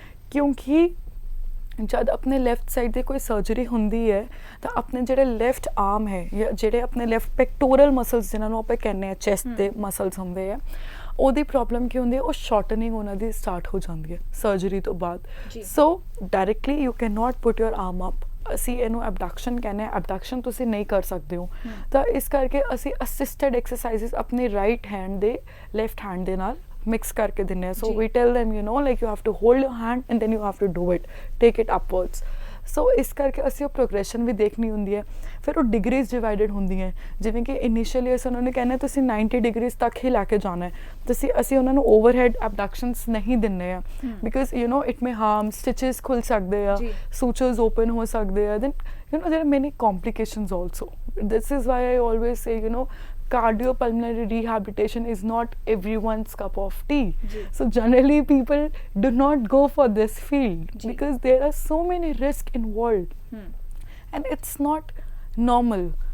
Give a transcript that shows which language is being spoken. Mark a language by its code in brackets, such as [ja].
[pa] ਕਿਉਂਕਿ ਜਦ ਆਪਣੇ ਲੈਫਟ ਸਾਈਡ ਦੀ ਕੋਈ ਸਰਜਰੀ ਹੁੰਦੀ ਹੈ ਤਾਂ ਆਪਣੇ ਜਿਹੜੇ ਲੈਫਟ ਆਰਮ ਹੈ ਜਾਂ ਜਿਹੜੇ ਆਪਣੇ ਲੈਫਟ ਪੈਕਟੋਰਲ ਮਸਲਸ ਜਿਨ੍ਹਾਂ ਨੂੰ ਆਪਾਂ ਕਹਿੰਦੇ ਹਾਂ ਚੈਸਟ ਦੇ ਮਸਲਸ ਹੁੰਦੇ ਆ, ਉਹਦੀ ਪ੍ਰੋਬਲਮ ਕੀ ਹੁੰਦੀ ਹੈ, ਉਹ ਸ਼ਾਰਟਨਿੰਗ ਉਹਨਾਂ ਦੀ ਸਟਾਰਟ ਹੋ ਜਾਂਦੀ ਹੈ ਸਰਜਰੀ ਤੋਂ ਬਾਅਦ। [en] So directly you can not put your arm up. [pa] ਅਸੀਂ ਇਹਨੂੰ ਐਬਡਕਸ਼ਨ ਕਹਿੰਦੇ ਹਾਂ, ਐਬਡਕਸ਼ਨ ਤੁਸੀਂ ਨਹੀਂ ਕਰ ਸਕਦੇ ਹੋ। ਤਾਂ ਇਸ ਕਰਕੇ ਅਸੀਂ ਅਸਿਸਟਡ ਐਕਸਰਸਾਈਜ਼ਸ ਆਪਣੇ ਰਾਈਟ ਹੈਂਡ ਦੇ ਲੈਫਟ ਹੈਂਡ ਦੇ ਨਾਲ ਮਿਕਸ ਕਰਕੇ ਦਿੰਦੇ ਹਾਂ। [en] So we tell them like you have to hold your hand and then you have to do it, take it upwards. [pa] ਸੋ ਇਸ ਕਰਕੇ ਅਸੀਂ ਉਹ ਪ੍ਰੋਗਰੈਸ਼ਨ ਵੀ ਦੇਖਣੀ ਹੁੰਦੀ ਹੈ। ਫਿਰ ਉਹ ਡਿਗਰੀਜ਼ ਡਿਵਾਈਡਡ ਹੁੰਦੀਆਂ, ਜਿਵੇਂ ਕਿ ਇਨੀਸ਼ੀਅਲੀ ਅਸੀਂ ਉਹਨਾਂ ਨੂੰ ਕਹਿੰਦੇ ਤੁਸੀਂ 90 ਡਿਗਰੀਜ਼ ਤੱਕ ਹੀ ਲੈ ਕੇ ਜਾਣਾ ਹੈ। ਅਸੀਂ ਉਹਨਾਂ ਨੂੰ ਓਵਰਹੈਡ ਐਬਡਕਸ਼ਨਸ ਨਹੀਂ ਦਿੰਦੇ ਆ, [en] because it may harm, [pa] ਸਟਿਚਸ ਖੁੱਲ ਸਕਦੇ ਆ, ਸੂਚਰਸ ਓਪਨ ਹੋ ਸਕਦੇ ਆ। Then [en] there are many complications also. This is why I always say cardiopulmonary rehabilitation is not everyone's cup of tea. So generally people do not go for this field because there are so many risks involved and it's not normal.